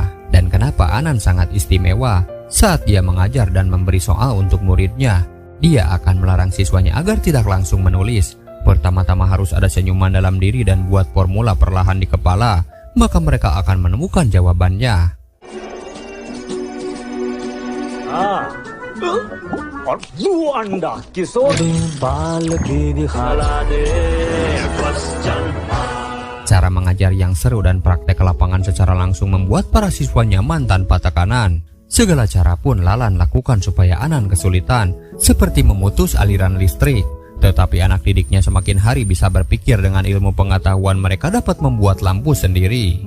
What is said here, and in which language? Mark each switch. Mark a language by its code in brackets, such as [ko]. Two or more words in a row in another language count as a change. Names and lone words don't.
[id] Dan kenapa Anan sangat istimewa? Saat dia mengajar dan memberi soal untuk muridnya, dia akan melarang siswanya agar tidak langsung menulis. Pertama-tama harus ada senyuman dalam diri dan buat formula perlahan di kepala. Maka mereka akan menemukan jawabannya. और वो अंडा किशोर बाल भी दिखाला दे बस चल। Cara mengajar yang seru dan praktek lapangan secara langsung membuat para siswa nyaman tanpa tekanan. Segala cara pun Lalan lakukan supaya Anan kesulitan, seperti memutus aliran listrik. Tetapi anak didiknya semakin hari bisa berpikir dengan ilmu pengetahuan mereka dapat membuat lampu sendiri.